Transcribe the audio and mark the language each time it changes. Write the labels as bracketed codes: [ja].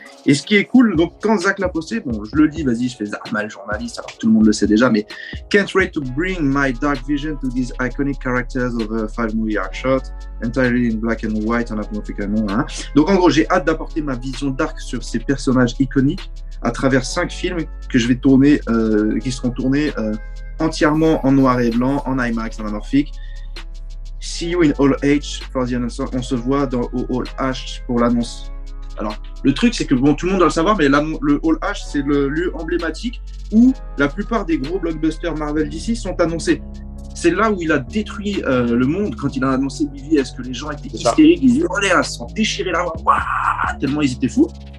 [fr] Et ce qui est cool, donc quand Zach l'a posté, bon, je le dis, vas-y, je fais mal journaliste, alors tout le monde le sait déjà, mais [en] can't wait to bring my dark vision to these iconic characters of a 5-movie arc shot, entirely in black and white, [fr] en africain. Donc en gros, j'ai hâte d'apporter ma vision dark sur ces personnages iconiques à travers 5 films que je vais tourner, qui seront tournés entièrement en noir et blanc, en IMAX, en anamorphique. [en] See you in Hall H for the announcement. [fr] On se voit au Hall H pour l'annonce. Alors, le truc, c'est que bon, tout le monde doit le savoir, mais le Hall H, c'est le lieu emblématique où la plupart des gros blockbusters Marvel DC sont annoncés. C'est là où il a détruit le monde quand il a annoncé BVS, que les gens étaient hystériques, ils hurlaient, ils se sont déchirés là, tellement ils étaient fous.